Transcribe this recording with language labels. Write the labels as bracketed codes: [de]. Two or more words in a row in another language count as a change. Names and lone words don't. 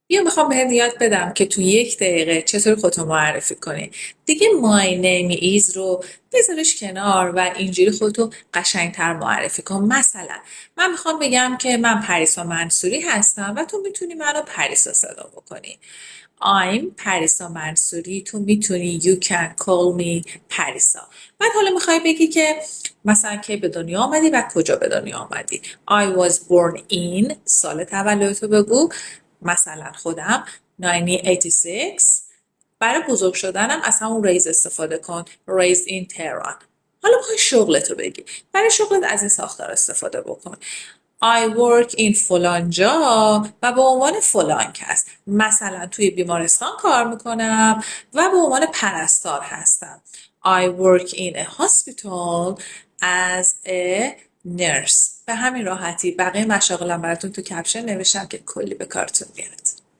[fa] بیا میخوام بهت یاد بدم که تو 1 دقیقه چطور خودتو معرفی کنی. دیگه [en] my name is [fa] رو بذارش کنار و اینجوری خودتو قشنگتر معرفی کن. مثلا من میخوام بگم که من پریسا منصوری هستم و تو میتونی منو پریسا صدا بکنی. [en] I'm پریسا منصوری. [fa] تو میتونی [en] you can call me پریسا. [fa] بعد حالا میخوای بگی که مثلا کی به دنیا آمدی و کجا به دنیا آمدی. [en] I was born in [fa] سال تولدتو بگو. مثلا خودم 1986. برای بزرگ شدنم از همون raised استفاده کن. [en] raised in Tehran. [fa] حالا میخوای شغلتو بگی. برای شغلت از این ساختار استفاده بکن. [en] I work in [fa] فلان جا و به عنوان فلان کس. مثلا توی بیمارستان کار میکنم و به عنوان پرستار هستم. [en] I work in a hospital as a nurse. [fa] به همین راحتی. بقیه مشاغلم براتون تو کپشن نوشتم که کلی به کارتون میاد.